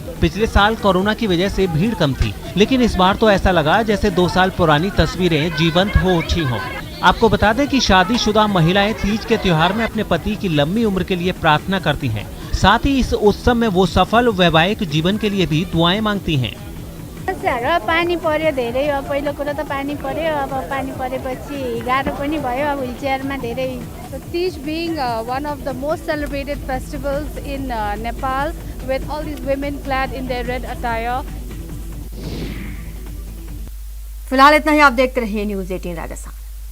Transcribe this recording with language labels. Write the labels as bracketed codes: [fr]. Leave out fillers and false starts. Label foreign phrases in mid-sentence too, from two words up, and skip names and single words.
[hi] पिछले साल कोरोना की वजह से भीड़ कम थी, लेकिन इस बार तो ऐसा लगा जैसे 2 साल पुरानी तस्वीरें जीवंत हो उठी हों। आपको बता दें कि शादीशुदा महिलाएं तीज के त्योहार में अपने पति की लंबी उम्र के लिए प्रार्थना करती हैं। साथ ही इस उत्सव में वो सफल वैवाहिक जीवन के लिए भी दुआएं मांगती हैं। [ne] पानी पर्यो धेरै, अब पहिलो कुरो त पानी पर्यो, अब पानी परेपछि गाह्रो पनि भयो, अब व्हीलचेयरमा धेरै। [en] Tej being one of the most celebrated festivals in Nepal, with all these women clad in their red attire. [hi] फिलहाल इतना ही। आप देखते रहिए न्यूज़ 18 राजस्थान।